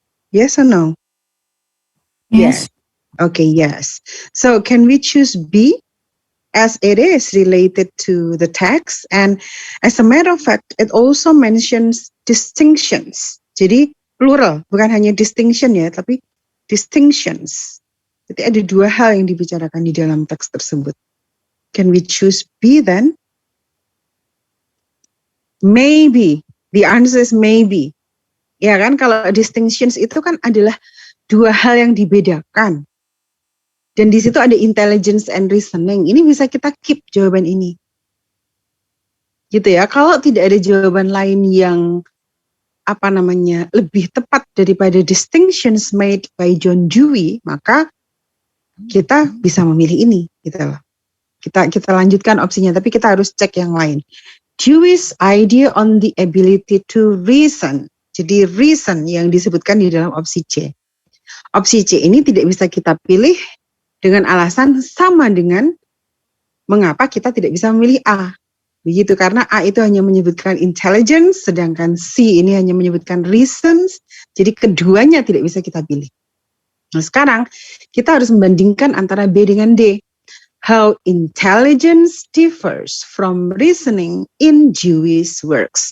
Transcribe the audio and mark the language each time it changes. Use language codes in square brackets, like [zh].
[en] Yes or no? Yes. Okay, yes. So can we choose B as it is related to the text? And as a matter of fact, it also mentions distinctions. [id] Jadi plural, bukan hanya distinction ya, tapi distinctions. Jadi ada dua hal yang dibicarakan di dalam teks tersebut. [en] Can we choose B then? Maybe. The answer is maybe. [id] Ya kan, kalau distinctions itu kan adalah dua hal yang dibedakan. Dan di situ ada intelligence and reasoning. Ini bisa kita keep jawaban ini. Gitu ya. Kalau tidak ada jawaban lain yang lebih tepat daripada [en] distinctions made by John Dewey, [id] maka kita bisa memilih ini, gitu loh. Kita lanjutkan opsinya, tapi kita harus cek yang lain. [en] Dewey's idea on the ability to reason. [id] Jadi reason yang disebutkan di dalam opsi C. Opsi C ini tidak bisa kita pilih dengan alasan sama dengan mengapa kita tidak bisa memilih A. Begitu, karena A itu hanya menyebutkan intelligence, sedangkan C ini hanya menyebutkan reasons, jadi keduanya tidak bisa kita pilih. Nah sekarang kita harus membandingkan antara B dengan D. [en] How intelligence differs from reasoning in Dewey's works.